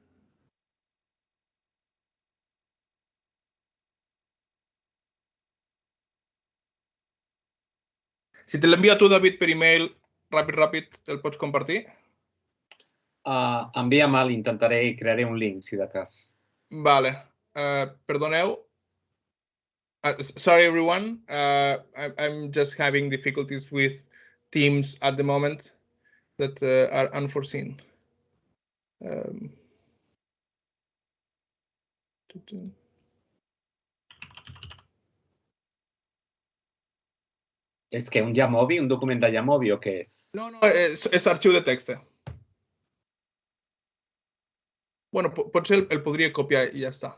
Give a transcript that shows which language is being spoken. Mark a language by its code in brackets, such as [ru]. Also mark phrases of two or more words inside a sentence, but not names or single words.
[ca] Si te l'envio a tu, David, per email, ràpid, el pots compartir? Envia-me'l, intentaré i crearé un link, si de cas. Vale. Perdoneu. [en] Sorry, everyone. I'm just having difficulties with Teams at the moment that are unforeseen. [ca] És que un Yamovi, un document de Yamovi o què és? No, és arxiu de text. Bueno, potser el podria copiar i ja està.